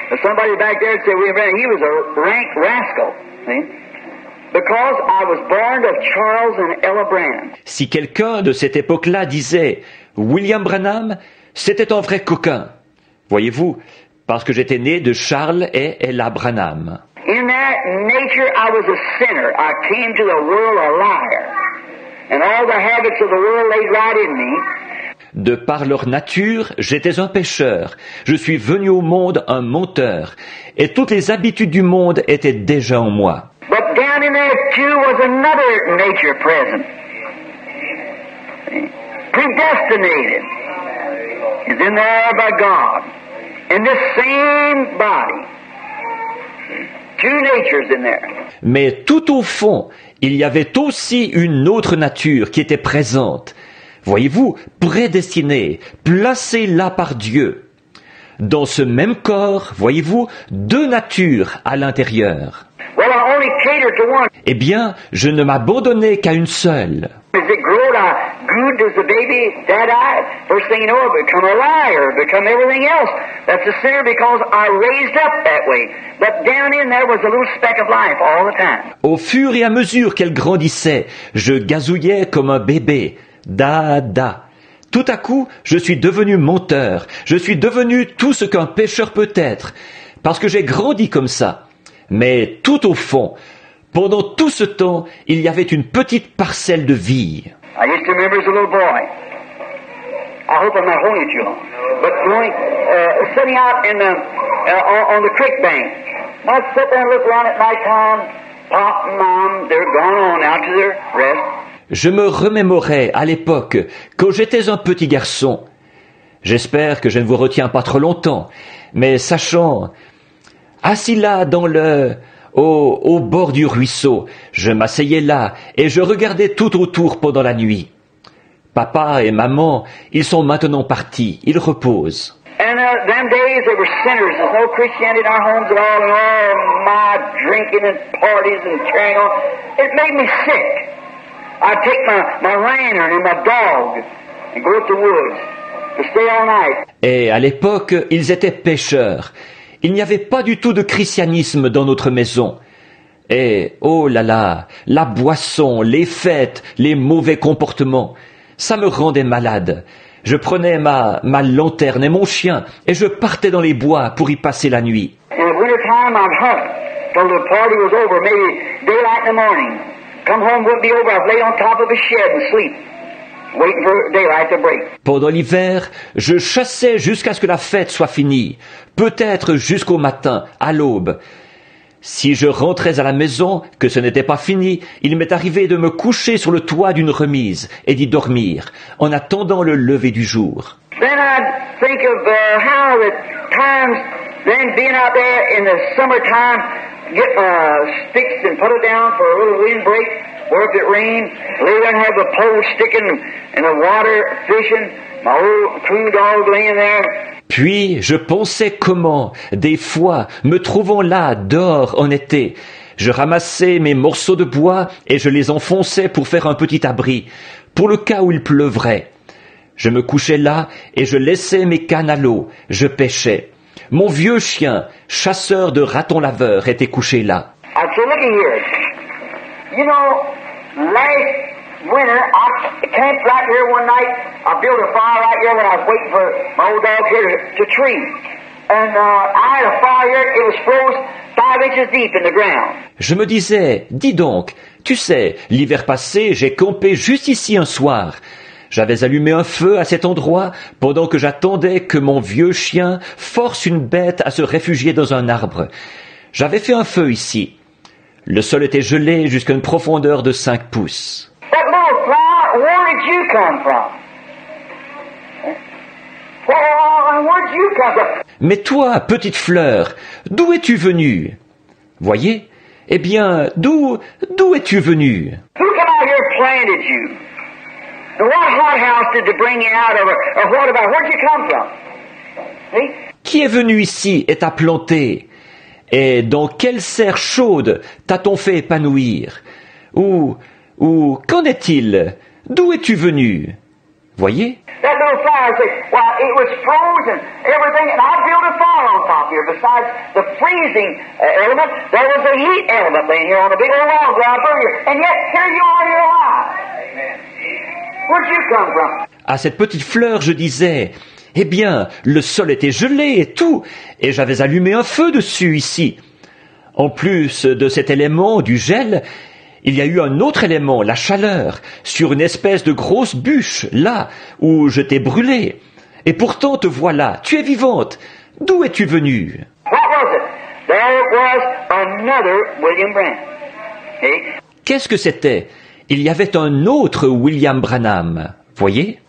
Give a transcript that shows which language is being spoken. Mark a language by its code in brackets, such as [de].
[en] Somebody back there said William Branham, he was a rank rascal, see? Because I was born of Charles and Ella Branham. [fr] Si quelqu'un de cette époque-là disait William Branham, c'était un vrai coquin. Voyez-vous, parce que j'étais né de Charles et Ella Branham. [en] In that nature, I was a sinner. I came to the world a liar. And all the habits of the world laid right in me. [fr] De par leur nature, j'étais un pécheur. Je suis venu au monde un menteur. Et toutes les habitudes du monde étaient déjà en moi. [en] But down in there too was another nature present. Predestinated. Is in there by God. In this same body. Two natures in there. [fr] Mais tout au fond, il y avait aussi une autre nature qui était présente. Voyez-vous, prédestinée, placée là par Dieu. Dans ce même corps, voyez-vous, deux natures à l'intérieur. [en] Well, I only catered to one. [fr] Eh bien, je ne m'abandonnais qu'à une seule. [en] As it growed, I grew as the baby that I, first thing you know, I become a liar, become everything else. That's a sinner because I raised up that way. But down in there was a little speck of life all the time. [fr] Au fur et à mesure qu'elle grandissait, je gazouillais comme un bébé. Da. Tout à coup, je suis devenu menteur. Je suis devenu tout ce qu'un pécheur peut être. Parce que j'ai grandi comme ça. Mais tout au fond, pendant tout ce temps, il y avait une petite parcelle de vie. [en] I used to remember as a little boy. I hope I'm not holding you too long. But going, sitting out in the, on the creek bank. I'd sit there and look around at night time. Pop and Mom, they're gone on out to their rest. [fr] Je me remémorais à l'époque, quand j'étais un petit garçon. J'espère que je ne vous retiens pas trop longtemps, mais sachant, assis là au bord du ruisseau, je m'asseyais là et je regardais tout autour pendant la nuit. Papa et maman, ils sont maintenant partis, ils reposent. [en] And them days they were sinners. There's no Christianity in our homes at all, and all my drinking and parties and carrying on. It made me sick. I'd take my lantern and my dog and go to the woods to stay all night. [fr] Et à l'époque, ils étaient pécheurs. Il n'y avait pas du tout de christianisme dans notre maison. Et, oh là là, la boisson, les fêtes, les mauvais comportements, ça me rendait malade. Je prenais ma lanterne et mon chien et je partais dans les bois pour y passer la nuit. [en] In the winter time, I'd hunt till the party was over, maybe daylight in the morning. Come home, wouldn't be over. I'd lay on top of a shed and sleep, waiting for daylight to break. [fr] Pendant l'hiver, je chassais jusqu'à ce que la fête soit finie, peut-être jusqu'au matin, à l'aube. Si je rentrais à la maison, que ce n'était pas fini, il m'est arrivé de me coucher sur le toit d'une remise et d'y dormir, en attendant le lever du jour. [en] Then I'd think of how the times, then being out there in the summertime, get sticks and put it down for a little windbreak, or if it rained, lay there and have the pole sticking in the water, fishing, my old crew dog laying there. [fr] Puis je pensais comment, des fois, me trouvant là, dehors, en été, je ramassais mes morceaux de bois et je les enfonçais pour faire un petit abri, pour le cas où il pleuvrait. Je me couchais là et je laissais mes cannes à l'eau, je pêchais. Mon vieux chien, chasseur de ratons laveurs, était couché là. [en] I'd say, looky here. You know, last winter, I camped right here one night. I built a fire right here when I was waiting for my old dog here to tree. And I had a fire here. It was froze 5 inches deep in the ground. [fr] Je me disais, dis donc, tu sais, l'hiver passé, j'ai campé juste ici un soir. J'avais allumé un feu à cet endroit pendant que j'attendais que mon vieux chien force une bête à se réfugier dans un arbre. J'avais fait un feu ici. Le sol était gelé jusqu'à une profondeur de 5 pouces. [en] That little flower, where did you come from? Where did you come from? [fr] Mais toi, petite fleur, d'où es-tu venue? Voyez? Eh bien, d'où es-tu venue? [en] Who come out here and planted you? And what hothouse did they bring you out of? Or what about, where'd you come from? See? [fr] Qui est venu ici et t'a planté? Et dans quelle serre chaude t'a-t-on fait épanouir? Ou qu'en est-il? D'où es-tu venu? Voyez? [en] That little flower said, well, it was frozen, everything, and I built a fire on top here. Besides the freezing element, there was a heat element laying here on a big old log where I burned you. And yet, here you are, you're alive. Where'd you come from? [fr] À cette petite fleur, je disais, eh bien, le sol était gelé et tout, et j'avais allumé un feu dessus ici. En plus de cet élément, du gel, il y a eu un autre élément, la chaleur, sur une espèce de grosse bûche, là où je t'ai brûlé. Et pourtant te voilà, tu es vivante. D'où es-tu venue? [en] What was it? There was another William Branham. See? [fr] Qu'est-ce que c'était? Il y avait un autre William Branham, voyez?